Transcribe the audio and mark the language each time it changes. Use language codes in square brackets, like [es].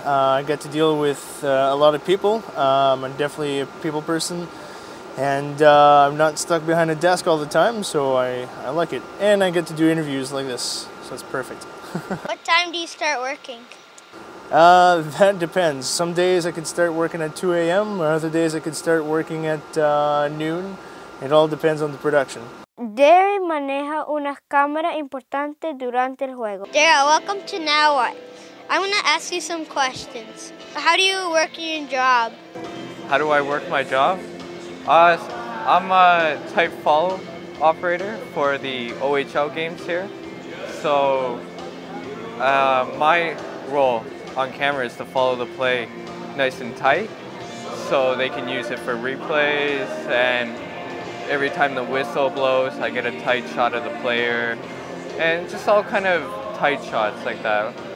[en] I get to deal with a lot of people. I'm definitely a people person, and I'm not stuck behind a desk all the time, so I like it. And I get to do interviews like this, so it's perfect. What time do you start working? That depends. Some days I could start working at 2 a.m. or other days I could start working at noon. It all depends on the production. [es] Derry maneja unas cámaras importantes durante el juego. [en] Derry, welcome to Now What. I'm going to ask you some questions. How do you work your job? How do I work my job? I'm a type follow operator for the OHL games here. So my role on camera is to follow the play nice and tight so they can use it for replays, and every time the whistle blows I get a tight shot of the player and just all kind of tight shots like that.